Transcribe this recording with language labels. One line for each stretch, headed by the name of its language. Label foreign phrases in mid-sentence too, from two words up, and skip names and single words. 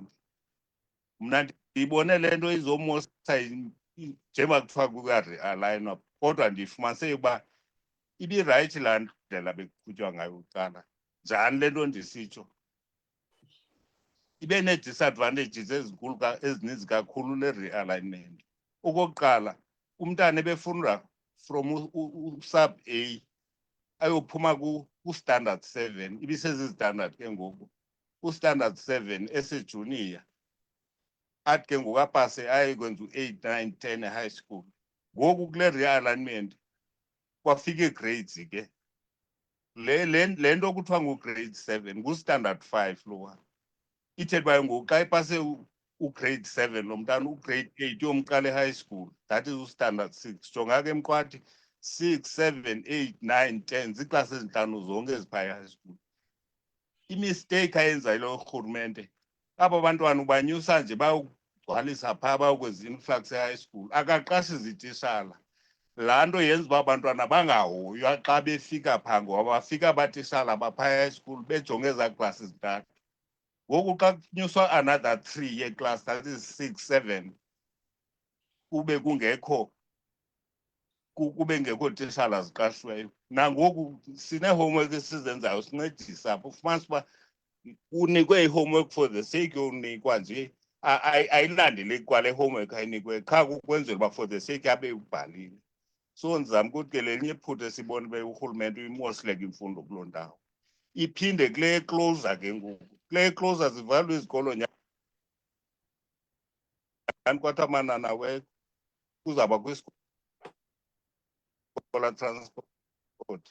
Xhosa: Mna ndiyibone le nto izomosa njengoba kuthiwa kuya-realign kodwa ndifumanise uba ibirayithi laa ndlela bekuqhutywa ngayo kuqala. Njani le nto ndisitsho? Ibe nee-disadvantages ezininzi kakhulu le-realignment. Okokuqala, umntana ebefunda
English: from sub A
Xhosa: ayophuma ku-standard 7, ibisezizistandard ke ngoku. U-standard 7 esejunior, athi ke ngoku apase aye kwenza u-8, 9, 10 e-
English: high school.
Xhosa: Ngoku kule realignment kwafika ii-grades ke. Le nto kuthiwa ngu-grade 7 ngu-standard 5 lowa. Ithetha uba ngoku xa ipase u-grade 7 lo mntana u-grade 8 yomqala e-
English: high school, that is
Xhosa: u-standard 6. Jonga ke Mqwathi 6, 7, 8, 9, 10 ziiklasi ezintlanu zonke eziphaa e-high school. Imisteyikhi ayenzayo lo rhulumente, aba bantwana ubanyusa nje bayokugcwalisa phaa bayokwenza influx e-
English: high school,
Xhosa: akaqashi zitishala. Laa nto yenza uba abantwana bangahoywa xa befika phaa ngoba bafika abatishala baphaa e-
English: high school
Xhosa: bejonge ezaa klasi zintathu. Ngoku xa kunyuswa another 3 yeklasi,
English: that is
Xhosa: 6, 7, kube kungekho tishala ziqashiweyo. Nangoku sine-homework esizenzayo sincedisa apho, ufumanisa uba unikwe i-homework
English: for the sake
Xhosa: yonikwa nje, ayilandeleki kwale homework ayinikwe qha kukwenzela uba
English: for the sake
Xhosa: abe ubhalile. So ndizama ukuthi ke lelinye iphutha esibona uba urhulumente uyimosleka imfundo kuloo ndawo. Iphinde kule closer ke ngoku. Kule closer zivalwe izikolo nyani kwathiwa amanana kuzawuba kwisikolo transport.